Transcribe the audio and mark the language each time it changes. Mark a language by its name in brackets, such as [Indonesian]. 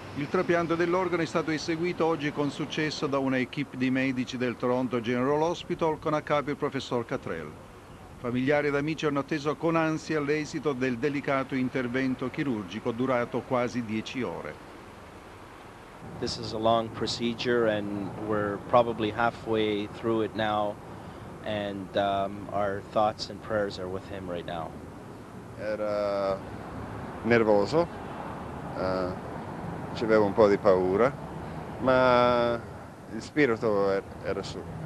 [Italian] Il trapianto dell'organo è stato eseguito oggi con successo da una equipe di medici del Toronto General Hospital con a capo il professor Catrell. Familiari ed amici hanno atteso con ansia l'esito del delicato intervento chirurgico durato quasi 10 ore. [English] This is a long procedure and we're probably halfway through it now. And our thoughts and prayers are with him right now. [Italian] Era nervoso, c'aveva un po' di paura, ma il spirito era su.